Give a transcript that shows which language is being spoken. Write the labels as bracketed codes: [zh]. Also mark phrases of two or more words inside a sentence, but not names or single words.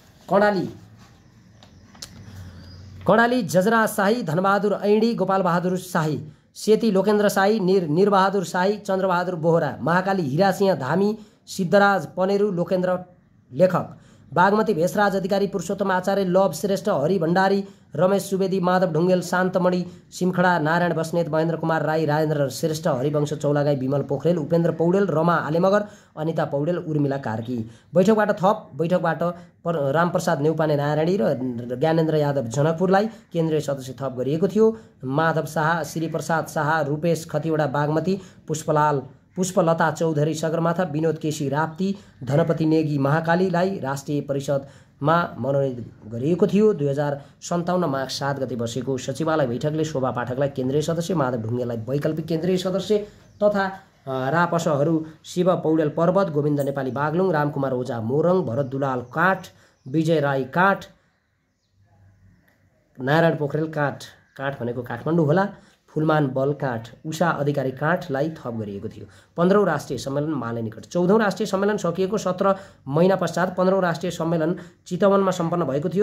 [ne] कर्णाली जजरा शाही, धनबहादुर ऐडी, गोपाल बहादुर शाही, सेती लोकेन्द्र शाही, निरबहादुर शाही, चन्द्रबहादुर बोहरा, महाकाली हिरासिंह धामी, सिद्धराज पनेरू, लोकेन्द्र लेखक, बागमती भेषराज अधिकारी, पुरुषोत्तम आचार्य, लव श्रेष्ठ, हरि भण्डारी, रमेश सुवेदी, माधव ढुङ्गेल, शान्तमणि सिमखडा, नारायण बस्नेत, महेन्द्र कुमार राई, राजेन्द्र श्रेष्ठ, हरिवंश चौलागाई, विमल पोखरेल, उपेन्द्र पौडेल, रमा आलेमगर, अनिता पौडेल, उर्मिला कार्की। बैठकबाट रामप्रसाद नेउपाने नारायणी र ज्ञानेन्द्र यादव जनकपुरलाई केन्द्रीय सदस्य थप गरिएको थियो। माधव शाह, श्रीप्रसाद शाह, रूपेश खतिवडा बागमती, पुष्पलता चौधरी सगरमाथा, विनोद केसी राप्ती, धनपति नेगी महाकालीलाई राष्ट्रिय परिषदमा मनोनित गरिएको थियो। 2057 माघ 7 गते बसेको सचिवालय बैठकले शोभा पाठकलाई केन्द्रीय सदस्य, माधव ढुङ्गेललाई वैकल्पिक केन्द्रीय सदस्य तथा रापसहरू शिव पौडेल पर्वत, गोविन्द नेपाली बागलुङ, रामकुमार ओझा मोरङ, भरत दुलाल काठ, विजय राई काठ, नारायण पोखरेल काठ भनेको काठमाडौँ होला, फुलमान बल काठ, उषा अधिकारी काठलाई थप गरिएको थियो। 15औं राष्ट्रिय सम्मेलन माले निकट। 14औं राष्ट्रिय सम्मेलन सकिएको 17 महिना पश्चात 15औं राष्ट्रिय सम्मेलन चितवनमा सम्पन्न भएको थियो।